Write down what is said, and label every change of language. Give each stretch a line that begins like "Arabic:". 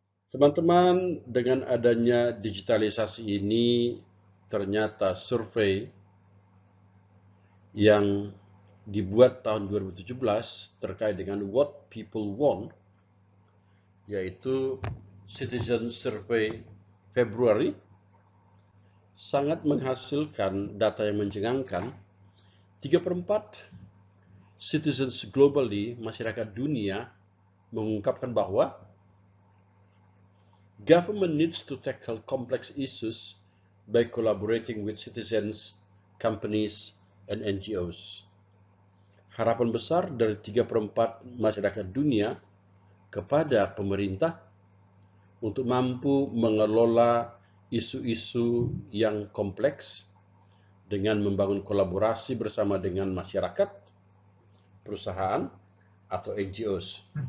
Indonesian: Teman-teman, dengan adanya digitalisasi ini, ternyata survei yang dibuat tahun 2017 terkait dengan
English: what people want,
Indonesian: yaitu Citizen Survey Februari, sangat menghasilkan data yang mencengangkan.
English: 3/4 citizens globally,
Indonesian: masyarakat dunia, mengungkapkan bahwa
English: government needs to tackle complex issues by collaborating with citizens, companies, and NGOs.
Indonesian: Harapan besar dari 3/4 masyarakat dunia kepada pemerintah untuk mampu mengelola isu-isu yang kompleks dengan membangun kolaborasi bersama dengan masyarakat, perusahaan, atau NGOs.